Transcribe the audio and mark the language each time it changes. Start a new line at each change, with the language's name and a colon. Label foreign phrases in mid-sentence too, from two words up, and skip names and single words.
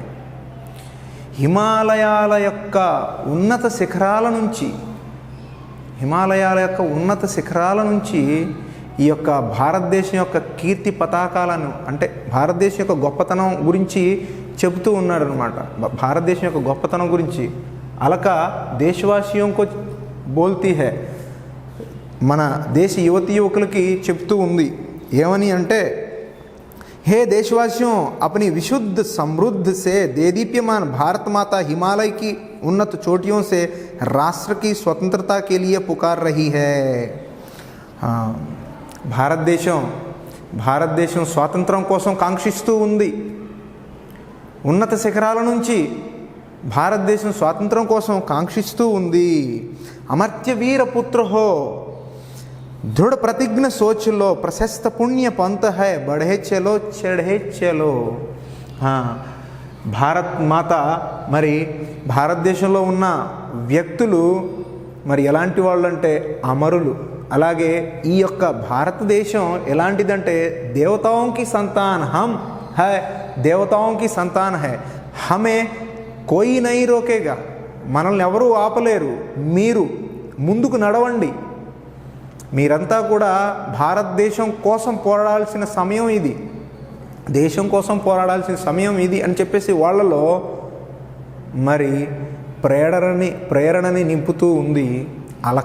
Telugu: హిమాలయాల యొక్క ఉన్నత శిఖరాల నుంచి ఈ యొక్క భారతదేశం యొక్క కీర్తి పతాకాలను, అంటే భారతదేశం యొక్క గొప్పతనం గురించి చెబుతూ ఉన్నాడు అనమాట. భారతదేశం యొక్క గొప్పతనం గురించి అలక
Hindi: देशवासियों को बोलती है,
Telugu: మన దేశ యువతీ యువకులకి చెప్తూ ఉంది. ఏమని అంటే,
Hindi: हे देशवासियों, अपनी विशुद्ध समृद्ध से देदीप्यमान भारत माता हिमालय की उन्नत चोटियों से राष्ट्र की स्वतंत्रता के लिए पुकार रही है.
Telugu: భారతదేశం స్వాతంత్రం కోసం కాంక్షిస్తూ ఉంది. ఉన్నత శిఖరాల నుంచి భారతదేశం స్వాతంత్రం కోసం కాంక్షిస్తూ ఉంది.
Hindi: अमर्त्य वीर पुत्र हो दृढ़ प्रतिज्ञा सोच लो, प्रशस्त पुण्य पंथ है बढ़े चलो चढ़े चलो.
Telugu: భారత్ మాత మరి భారతదేశంలో ఉన్న వ్యక్తులు మరి ఎలాంటి వాళ్ళు అంటే అమరులు. అలాగే ఈ యొక్క భారతదేశం ఎలాంటిదంటే
Hindi: దేవతాओं की संतान हम है, దేవతాओं की संतान है, हमें कोई नहीं रोकेगा.
Telugu: మనల్ని ఎవరూ ఆపలేరు. మీరు ముందుకు నడవండి. మీరంతా కూడా భారతదేశం కోసం పోరాడాల్సిన సమయం ఇది, దేశం కోసం పోరాడాల్సిన సమయం ఇది అని చెప్పేసి వాళ్ళలో మరి ప్రేరణని నింపుతూ ఉంది అలక.